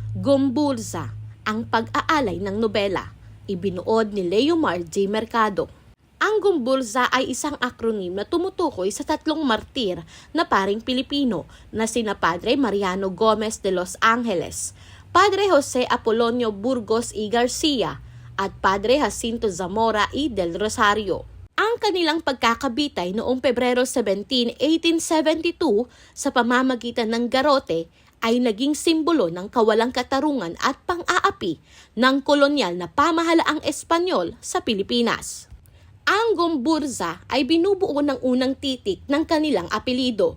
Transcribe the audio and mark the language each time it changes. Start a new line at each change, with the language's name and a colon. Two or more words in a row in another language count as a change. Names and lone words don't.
Filipino: Gomburza, ang pag-aalay ng nobela, ibinuod ni Leomar J. Mercado. Ang Gomburza ay isang akronim na tumutukoy sa tatlong martir na paring Pilipino na sina Padre Mariano Gomez de Los Angeles, Padre Jose Apolonio Burgos y Garcia at Padre Jacinto Zamora y del Rosario. Ang kanilang pagkakabitay noong Pebrero 17, 1872 sa pamamagitan ng garote ay naging simbolo ng kawalang katarungan at pang-aapi ng kolonyal na pamahalaang Espanyol sa Pilipinas. Ang Gomburza ay binubuo ng unang titik ng kanilang apelido.